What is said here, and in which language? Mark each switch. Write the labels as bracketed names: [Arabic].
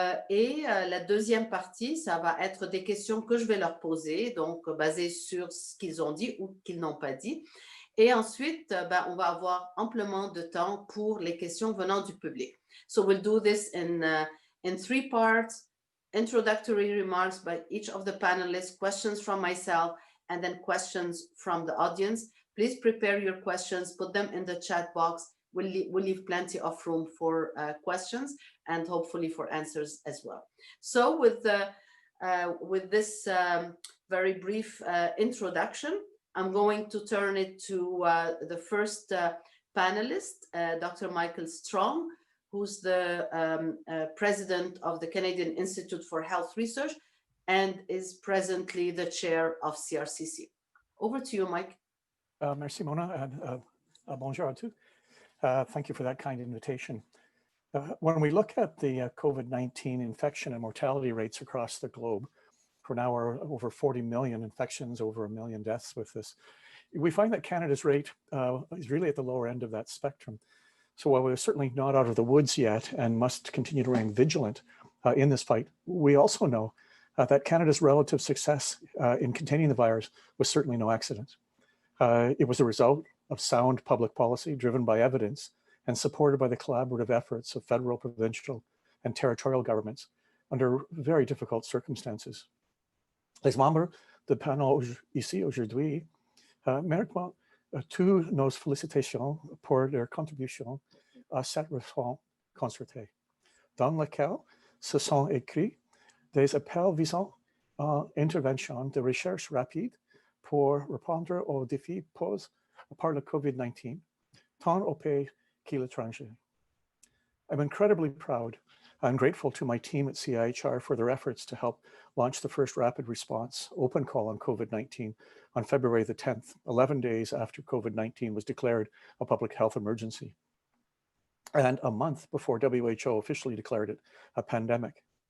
[French] Et la deuxième partie, ça va être des questions que je vais leur poser, donc basées sur ce qu'ils ont dit ou qu'ils n'ont pas dit. Et ensuite, on va avoir amplement de temps pour les questions venant du public. [English] So we'll do this in three parts: introductory remarks by each of the panelists, questions from myself, and then questions from the audience. Please prepare your questions, put them in the chat box. We'll leave plenty of room for questions and hopefully for answers as well. So with this very brief introduction, I'm going to turn it to the first panelist, Dr. Michael Strong, who's the president of the Canadian Institute for Health Research and is presently the chair of CRCC. Over to you, Mike. [French] Merci, Mona, and bonjour à tous. [English] Thank you for that kind invitation. When we look at the COVID-19 infection and mortality rates across the globe, for now are over 40 million infections, over 1 million deaths with this, we find that Canada's rate is really at the lower end of that spectrum. So while we're certainly not out of the woods yet and must continue to remain vigilant in this fight, we also know that Canada's relative success in containing the virus was certainly no accident. It was a result of sound public policy driven by evidence and supported by the collaborative efforts of federal, provincial, and territorial governments under very difficult circumstances. [French] Les membres du panel ici aujourd'hui méritent toutes nos félicitations pour leur contribution à cette réforme concertée, dans laquelle se sont écrits des appels visant à intervention de recherche rapide pour répondre aux défis posés par le COVID-19, tant au pays qu'à l'étranger. [English] I'm incredibly proud and grateful to my team at CIHR for their efforts to help launch the first rapid response open call on COVID-19 on February the 10th, 11 days after COVID-19 was declared a public health emergency, and a month before WHO officially declared it a pandemic.